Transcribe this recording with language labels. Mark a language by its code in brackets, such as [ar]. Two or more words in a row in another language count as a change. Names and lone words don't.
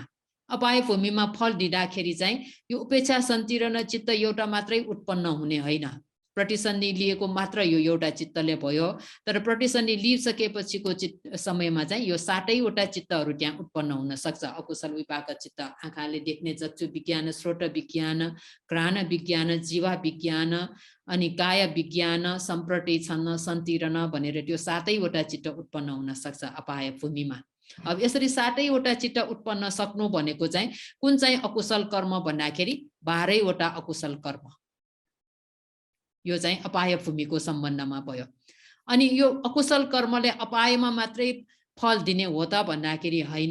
[ne] अपाय भूमिमा फल दिँदाखेरि चाहिँ यो उपेक्षा सन्तीर्ण चित्त एउटा मात्रै उत्पन्न हुने होइन, प्रतिसन्धि लिएको मात्र यो एउटा चित्तले भयो। तर प्रतिसन्धि लिइसकेपछिको समयमा चाहिँ यो 7 वटा चित्तहरू त्यहाँ उत्पन्न हुन सक्छ। अकुशल विपाक चित्त आँखाले देख्ने चक्षु विज्ञान, श्रोत विज्ञान, घ्राण विज्ञान, जीवा विज्ञान, अनि काय विज्ञान, सम्प्रति छन्न सन्तीर्ण भनेर त्यो 7 वटा चित्त उत्पन्न हुन सक्छ अपाय भूमिमा। अब यसरी 7 वटा चित्त उत्पन्न सक्नु भनेको चाहिँ कुन चाहिँ अकुशल कर्म भन्दाखेरि 12 वटा अकुशल कर्म, यो चाहिँ अपाय भूमिको सम्बन्धमा भयो। अनि यो अकुशल कर्मले अपायमा मात्रै फल दिने हो त भन्दाखेरि होइन।